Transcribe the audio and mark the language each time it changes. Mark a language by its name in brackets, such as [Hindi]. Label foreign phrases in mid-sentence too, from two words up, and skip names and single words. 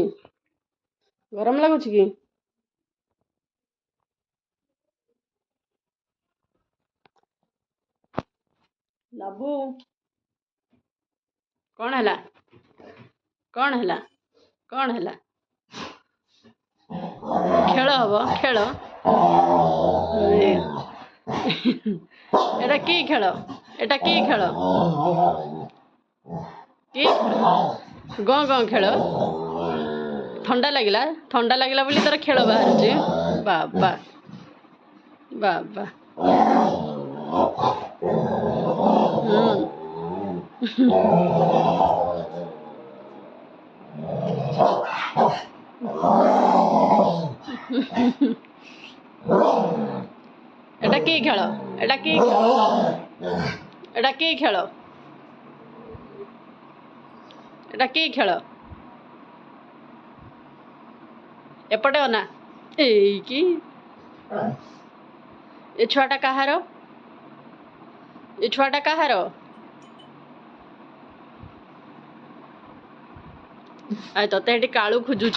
[Odia] ଗରମ ଲାଗୁଛି କି? ଲାବୁ, କ'ଣ ହେଲା? କ'ଣ ହେଲା? କ'ଣ ହେଲା? ଖେଳ ହବ? ଖେଳ? [Assamese] এটা কি খেল? এটা কি খেল? কি [Odia] ଗଁ ଗଁ ଖେଳ? ଥଣ୍ଡା ଲାଗିଲା? ଥଣ୍ଡା ଲାଗିଲା ବୋଲି ତୋର ଖେଳ ବାହାରୁଛି? ବାବା ବାବା। [Assamese] এটা কি খেল? এটা কি খেল? এটা কি খেল? এটা কি ଖେଳ? [Odia] ଏପଟେ ଅନା। ଏଇ କି ଏ ଛୁଆଟା କାହାର? ଏ ଛୁଆଟା କାହାର? ଆଉ ତତେ ଏଠି କାଳୁ ଖୋଜୁଛି।